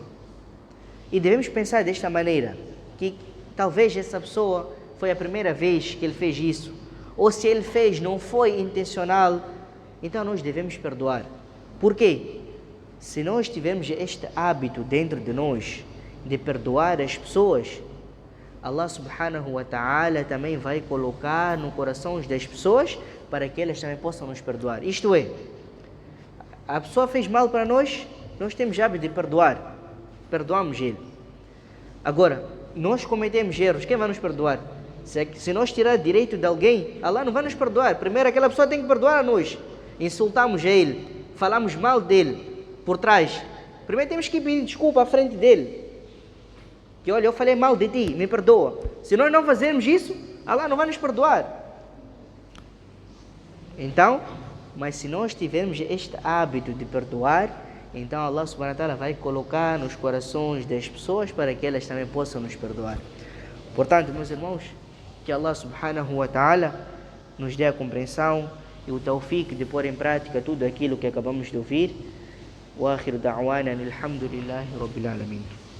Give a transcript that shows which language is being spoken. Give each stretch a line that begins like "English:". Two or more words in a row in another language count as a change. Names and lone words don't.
Portuguese: E devemos pensar desta maneira, que talvez essa pessoa foi a primeira vez que ele fez isso, ou se ele fez não foi intencional, então nós devemos perdoar. Por quê? Se nós tivermos este hábito dentro de nós de perdoar as pessoas,
Arabic: الله سبحانه وتعالى
Portuguese: também vai colocar no coração das pessoas para que elas também possam nos perdoar. Isto é, a pessoa fez mal para nós, nós temos hábito de perdoar, perdoamos ele. Agora, nós cometemos erros, quem vai nos perdoar? Se nós tirar direito de alguém, Allah não vai nos perdoar. Primeiro aquela pessoa tem que perdoar a nós. Insultamos ele, falamos mal dele por trás. Primeiro temos que pedir desculpa à frente dele, que olha, eu falei mal de ti, me perdoa. Se nós não fazermos isso, Allah não vai nos perdoar. Então, mas se nós tivermos este hábito de perdoar, então
Arabic: الله سبحانه وتعالى
Portuguese: vai colocar nos corações das pessoas para que elas também possam nos perdoar. Portanto, meus irmãos, que
Arabic: الله سبحانه وتعالى
Portuguese: nos dê a compreensão e o tawfiq de pôr em prática tudo aquilo que acabamos de ouvir.
Arabic: وآخر دعوانا الحمد لله رب العالمين.